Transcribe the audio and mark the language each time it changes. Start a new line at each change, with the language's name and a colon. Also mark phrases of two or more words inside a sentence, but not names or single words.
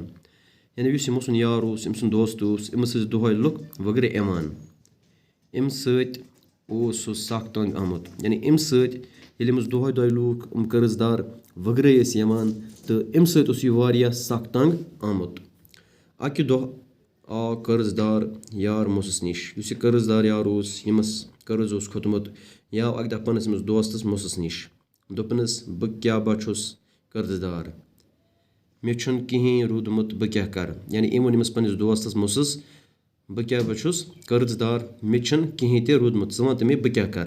Kashmiri: यानी युस मुसन यार अमसुंद दोस्त अमस दोहय लुक वगरे यमान। अम सत सख तंग आमुत यानी अम सत अमस दोहय दोहय लूक कर्जदार वगरे यमान तो अम सत यह वारिया सख तंग आमुत। अकि दोह आ कर्जदार यार मुसस निश युस कर्जदार यार यमस कर्ज खोतमुत या अक दह पनस अमस दोस्तस मुसस निश दोपनस बह क्या बचुस कर्जदार मे छुन कहीं रूदमुत बह क्या कर। यानी अम वोन पन्निस दोस्तस मुसस बह क्या बचुस कर्जदार मे छुन कहीं ते रूदमुत ज़ वन मे बह क्या कर।